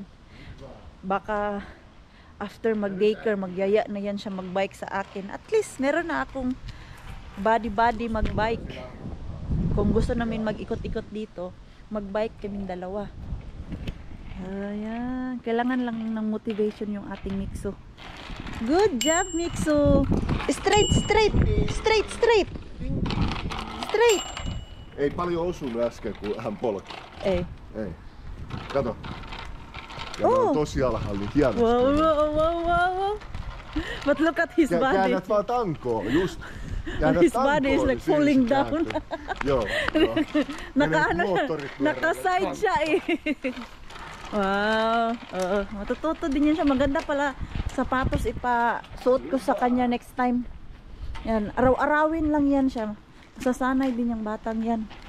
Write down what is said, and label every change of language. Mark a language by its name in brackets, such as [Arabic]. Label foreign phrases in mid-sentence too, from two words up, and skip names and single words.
[Filipino] Baka after mag-daycare, magyaya na yan siya magbike sa akin. [English] At least [Filipino] meron na akong body magbike. Kung gusto namin mag-ikot-ikot dito, magbike kaming dalawa. Ayan, kailangan lang ng motivation yung ating Mixo. [English] Good job, Mixo. Straight, straight, straight, straight. Straight. [Finnish] Ei paljon osunut äsken, kun hän polki. Ei. Ei. Kato. Ja ne on tosi alhaalla, niin hienosti. [English] Wow. But look at his body. [Finnish] Käännät vaan tankoon, [English] just. His body is like falling down. [Finnish] Joo. [Filipino] Naka-side siya eh. Wow. Matututo din yan siya. Maganda pala sapatos ipasuot ko sa kanya [English] next time. [Filipino] Yan. Araw-arawin lang yan siya. Sasanay din yung batang yan.